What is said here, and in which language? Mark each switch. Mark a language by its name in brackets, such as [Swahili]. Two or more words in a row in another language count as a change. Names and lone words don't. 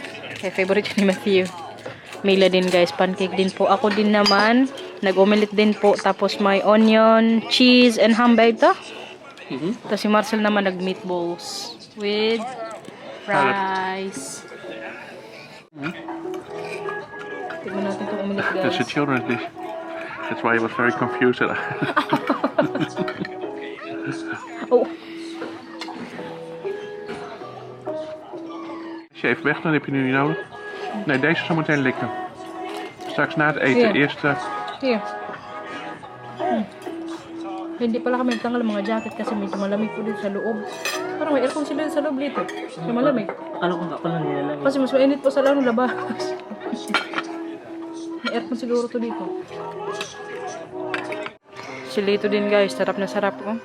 [Filipino] Kaya favorite ni Matthew. Mila din guys, pancake din po. Ako din naman, nag-omelette din po. Tapos may [English] onion, cheese, and ham [Filipino] ba ito? Tapos si Marcel naman nag- [English] meatballs with rice. [Filipino] Tignan natin itong omelette guys. [English] That's a children's dish. That's why I was very confused. Oh, [Dutch] Als je even weg, dan heb je nu niet nodig. Nee, deze zo meteen likken. Straks na het eten. Ja. Eerst [English] here. [Filipino] Hindi pala kami nagtanggal ng mga jacket kasi medyo malamig po dito sa loob. Parang may aircon sila sa loob dito. Kaya malamig. Akala ko nga pala nilalamig. Kasi mas mainit po sa lalo labas. May aircon siguro to dito. Chilito din guys, sarap na sarap oh.